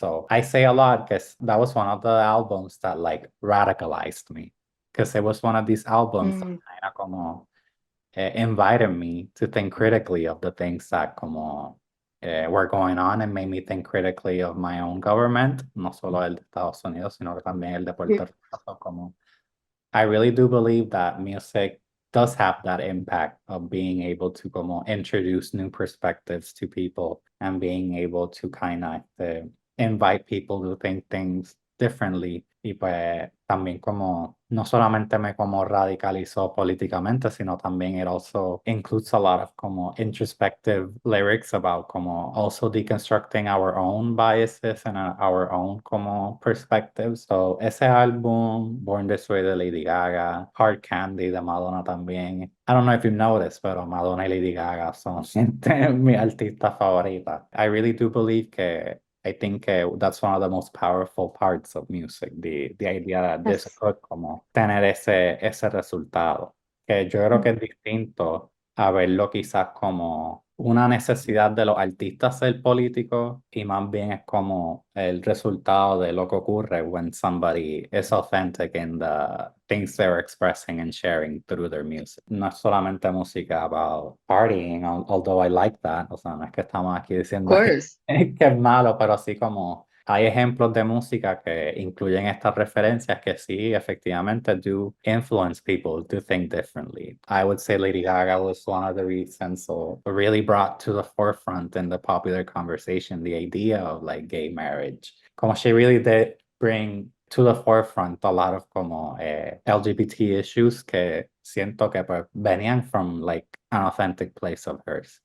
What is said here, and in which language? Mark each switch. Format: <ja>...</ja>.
<en>So I say a lot because that was one of the albums that like radicalized me, because it was one of these albums that kind of como invited me to think critically of the things that como were going on and made me think critically of my own government,</en> <es>no solo el de Estados Unidos, sino también el de Puerto sí. Rico.</es> <en>So como I really do believe that music does have that impact of being able to como introduce new perspectives to people and being able to kind of invite people to think things differently.</en> <es>Y pues también como no solamente me como radicalizó políticamente, sino también</es> <en>it also includes a lot of como introspective lyrics about como also deconstructing our own biases and our own como perspectives.</en> <es>So ese álbum, Born This Way de Lady Gaga, Hard Candy de Madonna también.</es> <en>I don't know if you noticed,</en> <es>pero Madonna y Lady Gaga son mi artista favorita.</es> <en>I really do believe que I think that's one of the most powerful parts of music, the idea that this Yes.</en> <es>could como tener ese resultado, que yo creo que es distinto a verlo quizás como una necesidad de los artistas ser políticos y más bien es como el resultado de lo que ocurre</es> <en>when somebody is authentic in the things they're expressing and sharing through their music.</en> <es>No es solamente música</es> <en>about partying, although I like that,</en> <es>o sea, no es que estamos aquí</es> <en>Of</en> <es>diciendo</es> <en>course.</en> <es>que es malo, pero así como hay ejemplos de música que incluyen estas referencias que sí, efectivamente,</es> <en>do influence people to think differently. I would say Lady Gaga was one of the reasons, so really brought to the forefront in the popular conversation the idea of like gay marriage. Como she really did bring to the forefront a lot of como LGBT issues</en> <es>que siento que pues venían</es> <en>from like an authentic place of hers.</en>